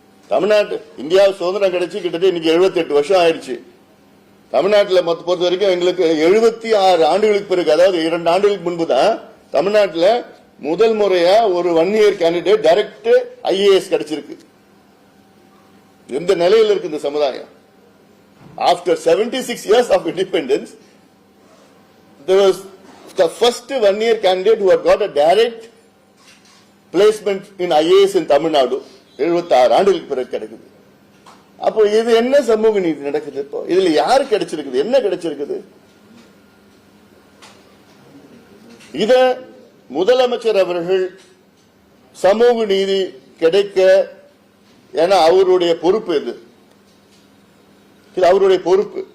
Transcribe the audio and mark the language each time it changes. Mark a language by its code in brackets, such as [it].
[ta] தமிழ்நாட்டு இந்தியா சுதந்திரம் கிடைச்சி கிட்டத்தட்ட இன்னைக்கு 78 வருஷம் ஆயிடுச்சு. தமிழ்நாட்டில் பொறுத்த வரைக்கும் எங்களுக்கு 76 ஆண்டுகளுக்கு பிறகு, அதாவது 2 ஆண்டுகளுக்கு முன்பு தான் தமிழ்நாட்டில் முதல் முறையா ஒரு 1 இயர் கேண்டிடேட் டைரக்ட் IAS கிடைச்சிருக்கு. எந்த நிலையில் இருக்கு இந்த சமுதாயம்? [en] After 76 years of independence, there was the first 1 year candidate who had got a direct placement in IAS in Tamil Nadu. [ta] 76 ஆண்டுகளுக்கு பிறகு கிடைக்குது. அப்போ இது என்ன சமூக நீதி நடக்குது? இப்போ இதுல யாரு கிடைச்சிருக்குது, என்ன கிடைச்சிருக்குது? இத முதலமைச்சர் அவர்கள் சமூக நீதி கிடைக்க, ஏன்னா அவருடைய பொறுப்பு இது அவருடைய பொறுப்பு.